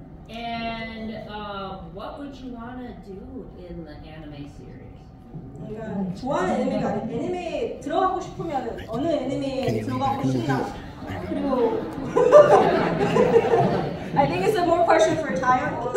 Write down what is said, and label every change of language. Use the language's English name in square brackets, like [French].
[English] And what would you want to do in the anime series? [Korean] 그러니까 좋아하는 애니메가 아니라 애니메에 들어가고 싶으면 어느 애니메에 들어가고 싶나? [English] 그리고 I think it's a more question for Taya.